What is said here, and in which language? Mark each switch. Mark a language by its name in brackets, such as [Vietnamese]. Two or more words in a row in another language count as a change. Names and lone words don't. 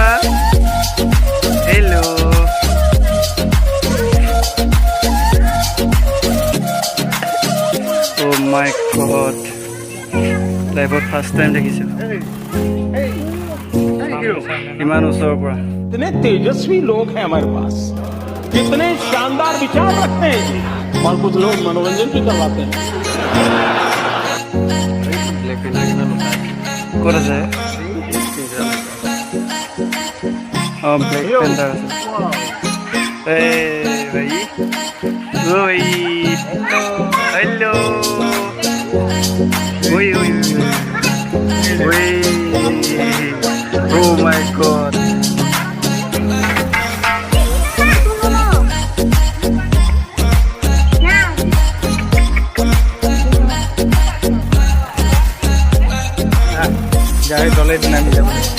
[Assamese] হেল্ল' [English] oh my god [Assamese] লাইফত [English] first time [Assamese] দেখিছোঁ ইমান ওচৰৰ পৰা। [Hindi] इतने तेजस्वी लोग हैं हमारे पास, कितने शानदार विचार रखते हैं जी। और कुछ लोग मनोरंजन भी करवाते हैं। [Assamese] ক'ত আছে? অঁ ব্লেক পেন্থাৰ আছে। এই ভাই ঐ হেল্ল' ঐ ঐ ঐ [English] oh my god [Assamese] গাড়ী তলে নামি যাব।